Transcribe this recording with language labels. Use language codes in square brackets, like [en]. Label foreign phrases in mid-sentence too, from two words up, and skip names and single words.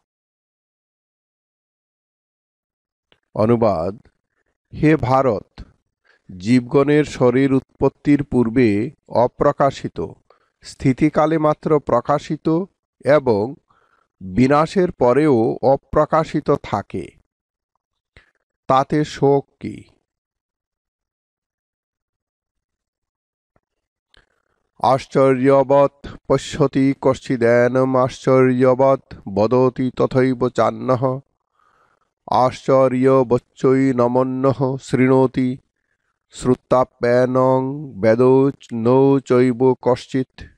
[bn] অনুবাদ: হে ভারত, জীবগণের শরীর উৎপত্তির পূর্বে অপ্রকাশিত, স্থিতিকালে মাত্র প্রকাশিত এবং বিনাশের পরেও অপ্রকাশিত থাকে। তাতে শোক কি? [sa] আশ্চর্যবৎ পশ্যতি কশ্চিদেনম আশ্চর্যবৎ বদতি তথৈব চান্যঃ আশ্চর্যবচ্চৈনমন্যঃ শৃণোতি শ্রুত্যাপ্যায়নং বেদো ন চৈব কশ্চিৎ।